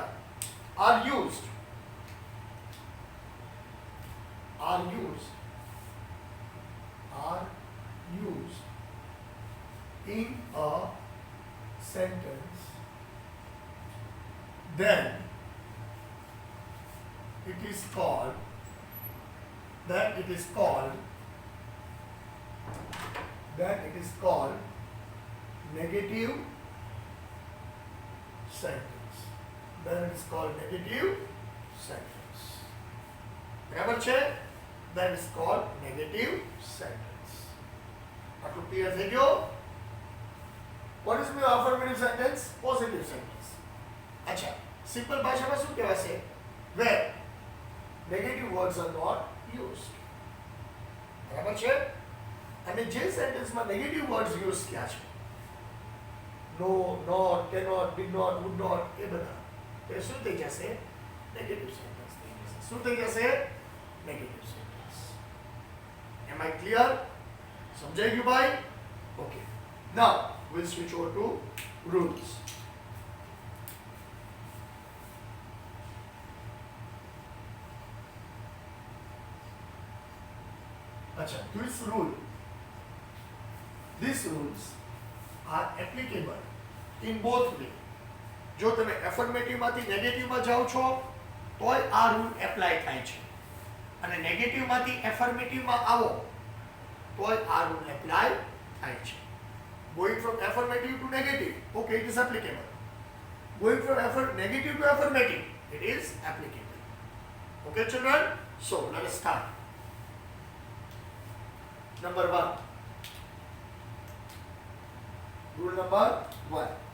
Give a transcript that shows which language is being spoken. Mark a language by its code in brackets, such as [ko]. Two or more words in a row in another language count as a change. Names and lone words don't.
[en] are used in a sentence, then it is called negative sentence. Then it is called negative sentence. [gu] બરાબર છે? [en] That is called negative sentence. [gu] આટલું ક્લિયર થઈ ગયો? [en] What is mean affirmative sentence? Positive sentence. [gu] અચ્છા, સિમ્પલ ભાષામાં શું કહેવાશે? [en] Where negative words are not used. [gu] બરાબર છે? અને જે સેન્ટેન્સમાં [en] negative words use [gu] થયા છે, [en] no, not, cannot, did not, would not, [gu] એ બધા એ શું થઈ જશે? [en] negative sentence [gu] થઈ જશે. શું થઈ જશે? [en] negative sentence. am I clear? [gu] સમજાઈ ગયું ભાઈ? ઓકે. [en] નાઉ we'll switch over to rules. अच्छा, these rules are applicable in both way. [gu] જો તમે affirmative માંથી negative માં જાઓ છો તોય આ [en] rule apply [gu] થાય છે, અને negative માંથી affirmative માં આવો તોય આ [en] rule apply [gu] થાય છે. [en] Going from affirmative to negative, okay, it is applicable. Going from negative to affirmative, it is applicable. Okay, children? So, let us start. Number 1. Rule number 1.